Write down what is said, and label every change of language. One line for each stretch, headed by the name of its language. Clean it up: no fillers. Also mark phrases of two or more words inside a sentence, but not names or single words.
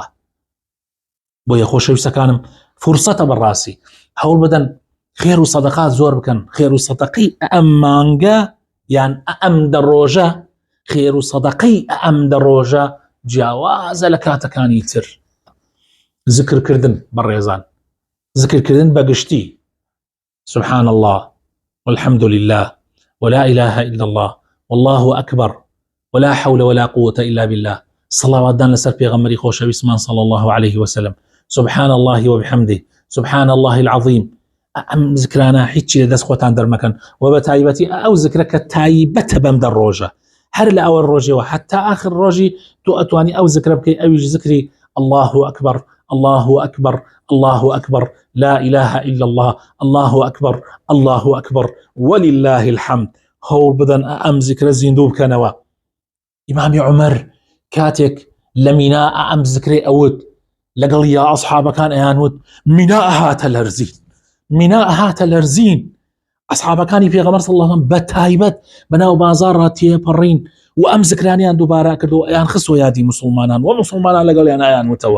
Central Kurdish: بۆیە خۆشەویستەکانم، فرسەتە بەڕاستی هەوڵ بدەن خێر و سەدەقات زۆر بکەن. خێر و سەدەقەی ئەم مانگە یان ئەم دەڕۆژە، خێر و سەدەقەی ئەم دەڕۆژە جیاوازە لە کاتەکانی تر. ذکرکردن بەڕێزان، ذکرکردن بەگشتی
Arabic: سبحان الله والحمد لله ولا إله إلا الله والله أكبر ولا حول ولا قوة إلا بالله.
Central Kurdish: صلوات دان لسر پیغمبری خۆشەویستمان
Arabic: صلى الله عليه وسلم. سبحان الله وبحمده سبحان الله العظيم.
Central Kurdish: ئەم ذکرانە هیچی لە دەست خۆتان دەرمەکەن و بە تایبەتی ئەو ذکرە کە تایبەتە بەم دەڕۆژە، هەر لە ئەوە ڕۆژەوە حتا آخر ڕۆژی تۆ ئەتوانی ئەو ذکرە بکەی، ئەویش ذکری
Arabic: الله أكبر الله أكبر الله أكبر لا إله إلا الله الله أكبر الله أكبر ولله الحمد.
Central Kurdish: هەوڵ بدەن ئەم ذکرە زیندوو بکەنەوە. ئیمامی عومەر کاتێک لە مینا ئەم ذکرەی ئەوت لەگەڵ یا ئەصحابەکان ئەیانوت مینا ئەهاتە لەرزین، مینا ئەهاتە لەرزین. ئەصحابەکانی پێغەمبەر
Arabic: صلی الله علیه و سلم
Central Kurdish: بە تایبەت بەناو بازاڕ تێپەڕین و ئەم ذکرانیان دووبارە کردەوە، ئەیان خستوە یادی مسلمانان و مسلمانان لەگەڵیان ئەیانوتەوە.